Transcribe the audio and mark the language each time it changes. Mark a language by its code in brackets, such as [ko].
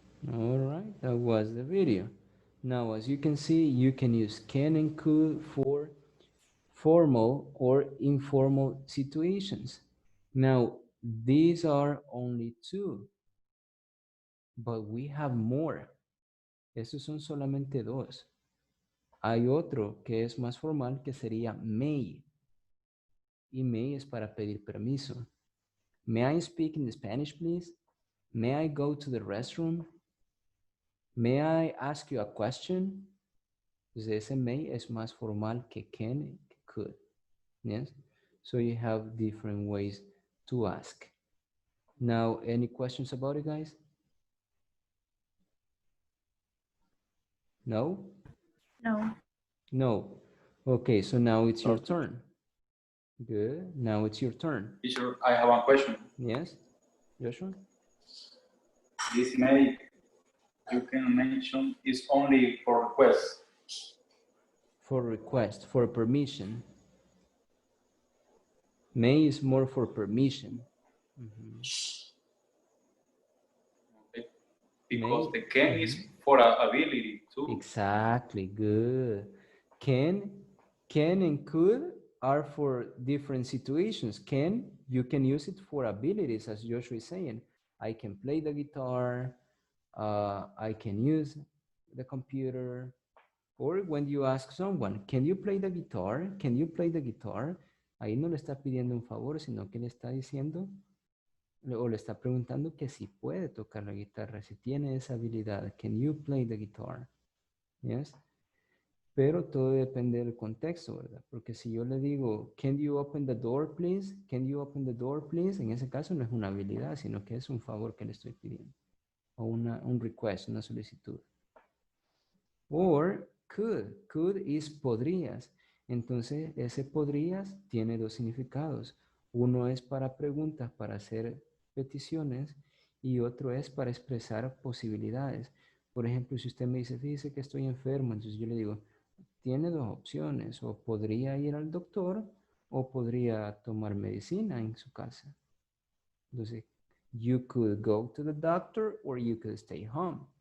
[en] All right, that was the video. Now, as you can see, you can use can and could for formal or informal situations. Now, these are only two, but we have more. [es] Estos son solamente dos. Hay otro que es más formal que sería may. Y may es para pedir permiso. [en] May I speak in Spanish, please? May I go to the restroom? May I ask you a question? [es] Entonces ese may es más formal que can, que could. [en] Yes? So you have different ways to ask. Now, any questions about it, guys? No? No. No. Okay, so now it's your turn. Good. Now it's your turn. Teacher, I have one question. Yes? Joshua? This may you can mention is only for requests. For request, for permission. May is more for permission. Because May, the can is for ability too. Exactly, good. Can and could are for different situations. Can, you can use it for abilities, as Joshua is saying. I can play the guitar, I can use the computer, or when you ask someone, can you play the guitar? Can you play the guitar? [es] Ahí no le está pidiendo un favor, sino que le está diciendo o le está preguntando que si puede tocar la guitarra, si tiene esa habilidad. [en] Can you play the guitar? Yes. [es] Pero todo depende del contexto, ¿verdad? Porque si yo le digo, [en] can you open the door, please? Can you open the door, please? [es] En ese caso no es una habilidad, sino que es un favor que le estoy pidiendo. O un request, una solicitud. [en] Or could. Could is [es] podrías. Entonces, ese podrías tiene dos significados. Uno es para preguntas, para hacer peticiones, y otro es para expresar posibilidades. Por ejemplo, si usted me dice, fíjese que estoy enfermo, entonces yo le digo, tiene dos opciones, o podría ir al doctor, o podría tomar medicina en su casa. Entonces, [en] you could go to the doctor, or you could stay home.